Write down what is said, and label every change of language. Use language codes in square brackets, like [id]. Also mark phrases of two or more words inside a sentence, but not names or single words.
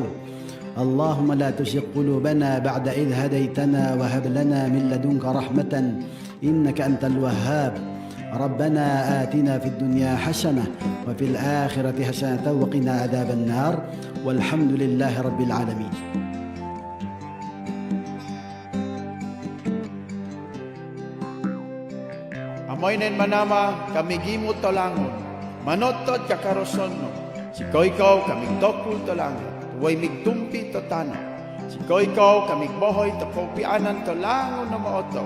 [ar] اللهم لا تزغ قلوبنا بعد إذ هديتنا وهب لنا من لدنك رحمة إنك أنت الوهاب. ربنا آتنا في الدنيا حسنة وفي الآخرة حسنة وقنا عذاب النار والحمد لله رب العالمين. [obo] Amoy nen manama kami gimot tolangon, manotod kakaroson no. Siko ikaw kaming dokul tolangon, way migtumpi to tana. Siko ikaw kaming bohoy to kaupianan tolangon na maoto.